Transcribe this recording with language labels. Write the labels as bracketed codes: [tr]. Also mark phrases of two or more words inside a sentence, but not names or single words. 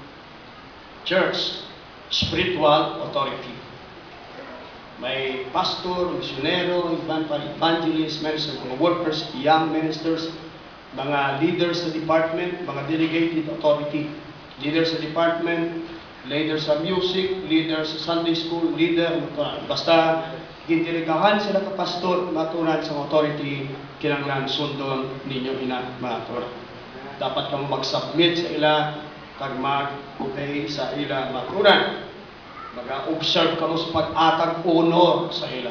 [en] Church, spiritual authority. [hil] May pastor, misyonero, evangelist, ministers, mga workers, [en] young ministers, [hil] mga leaders sa department, mga [en] delegated authority. [hil] Leaders sa department, leaders sa music, leaders sa [en] Sunday school, [hil] leader, basta gintirigahan sila ka pastor, maturan sa authority, kinanglan sundon ninyo ina maturan. Dapat kang mag-submit sa ila, kag mag-obey sa ila maturan. Mag-observe ka mo sa pag-atag honor sa ila.